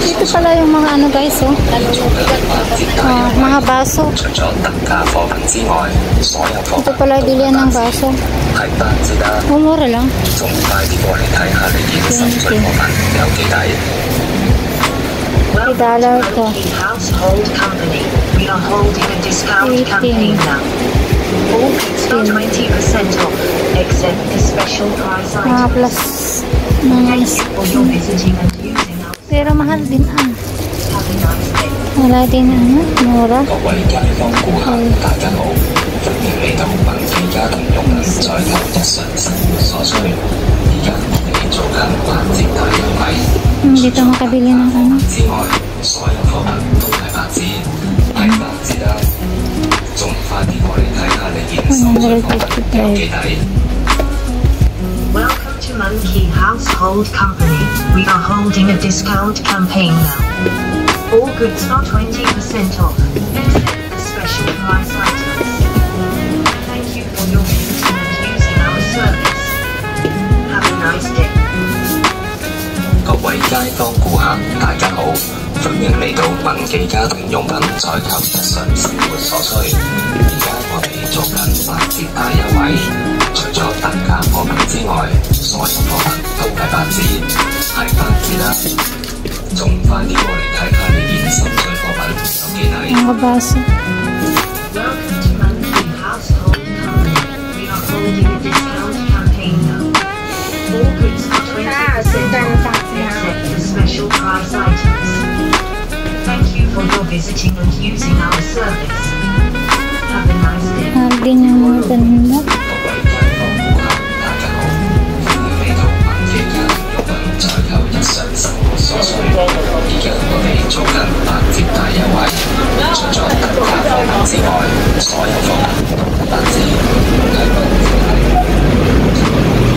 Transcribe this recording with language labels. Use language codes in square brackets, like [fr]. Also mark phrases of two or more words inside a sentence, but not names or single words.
[tl] pala yung mga ano guys, oh. Mga baso. [yue] 除咗特價貨品之外，所有貨 [tl] Ito [yue] 品 [tl] pala bilihan ng baso. [yue] 係八折啦， [tl] Mura lang. [yue] 仲快啲過嚟睇下你件心水貨品有幾抵。 [tl] $3 to. [en] Household Company. We are holding a discount 18. campaign now. All goods are 20% off, except the special price [tl] Mga [en] items. [tl] plus. Mga [en] Thank you for your visiting and using our. [tl] pero mahal din ah. [en] Have a nice day. [tl] Wala din ano, mura. [yue] 各位街坊顧客，大家好，歡迎嚟到文記家庭用品採購日常生活所需。而家我哋做緊8折大優惠， [tl] Dito makabili ng ano. [yue] 之外，所有貨品都係8折，係8折啦，仲快啲過嚟睇下你件心水貨品有幾抵。 [en] Welcome to Monkey Household Company. We are holding a discount campaign now. All goods are 20% off, except the special price items. Thank you for your visiting and using our service. Have a nice day. [yue] 各位街坊顧客，大家好，歡迎嚟到文記家庭用品採購日常生活所需。而家我哋做緊8折大優惠，除咗特價貨品之外，所有貨品都係8折，係8折啦。仲快啲過嚟睇下你件心水貨品有幾抵。 [tl] Mga baso. [en] Welcome to Monkey Household Company. We are holding a discount campaign now. All goods are 20% off, except the special price items. Thank you for your visiting and using our service. Have a nice day. [tl] Mahal din yung mga ganda. [yue] 各位街坊顧客，大家好，歡迎嚟到文記家庭用品採購日常生活所需。而家我哋做緊8折大優惠，除咗特價貨品之外，所有貨品都係8折，係8折。